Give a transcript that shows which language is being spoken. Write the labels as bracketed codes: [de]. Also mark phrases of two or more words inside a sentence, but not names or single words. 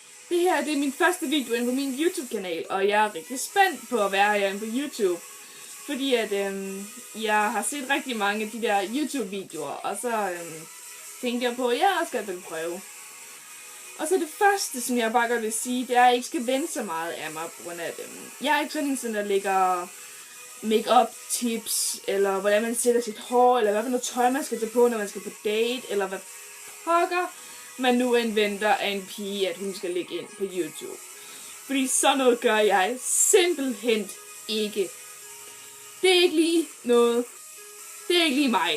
[da] Det her det er min første video inde på min YouTube-kanal, og jeg er rigtig spændt på at være herinde på YouTube. Fordi at jeg har set rigtig mange af de der YouTube-videoer, og så tænkte jeg på, at jeg også skal vel prøve. Og så det første, som jeg bare godt vil sige, det er, at jeg ikke skal vente så meget af mig, på grund af jeg er ikke sådan en, der lægger make-up tips, eller hvordan man sætter sit hår, eller hvad for noget tøj man skal tage på, når man skal på date, eller hvad pokker man nu venter af en pige, at hun skal lægge ind på YouTube. Fordi sådan noget gør jeg simpelthen ikke. Det er ikke lige noget. Det er ikke lige mig.